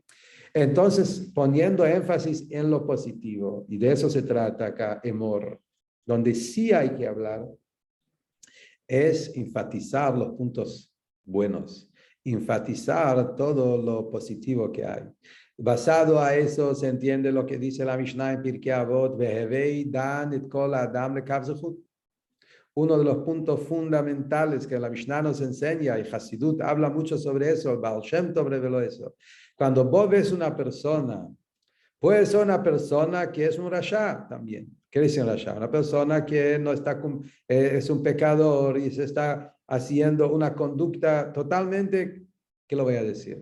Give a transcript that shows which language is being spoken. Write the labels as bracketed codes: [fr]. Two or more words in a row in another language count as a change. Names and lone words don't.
[es] Entonces, poniendo énfasis en lo positivo, y de eso se trata acá, Emor, donde sí hay que hablar, es enfatizar los puntos buenos, enfatizar todo lo positivo que hay. Basado a eso se entiende lo que dice la Mishnah en Pirkei Avot, [he] והוי דן את כל האדם לכף זכות. [es] Uno de los puntos fundamentales que la Mishnah nos enseña, y Hasidut habla mucho sobre eso, el Baal Shem Tov reveló eso. Cuando vos ves una persona, puede ser una persona que es un rasha también. ¿Qué dice un rasha? Una persona que no está, es un pecador y se está haciendo una conducta totalmente, ¿qué lo voy a decir?